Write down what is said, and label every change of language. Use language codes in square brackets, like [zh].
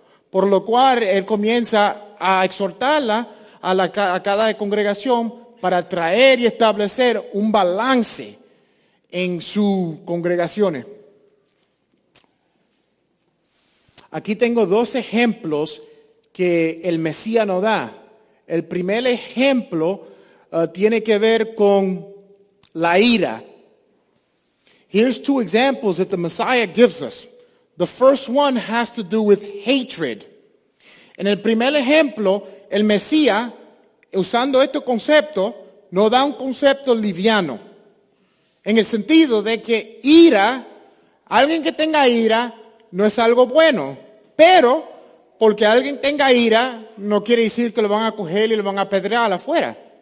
[es] Por lo cual él comienza a exhortarla a cada congregación para traer y establecer un balance en sus congregaciones. Aquí tengo 2 ejemplos que el Mesías nos da. El primer ejemplo tiene que ver con la ira. [en] Here's 2 examples that the Messiah gives us. The first one has to do with hatred. [es] En el primer ejemplo, el Mesías, usando este concepto, nos da un concepto liviano. En el sentido de que ira, alguien que tenga ira, no es algo bueno. Pero porque alguien tenga ira no quiere decir que lo van a coger y lo van a apedrear afuera.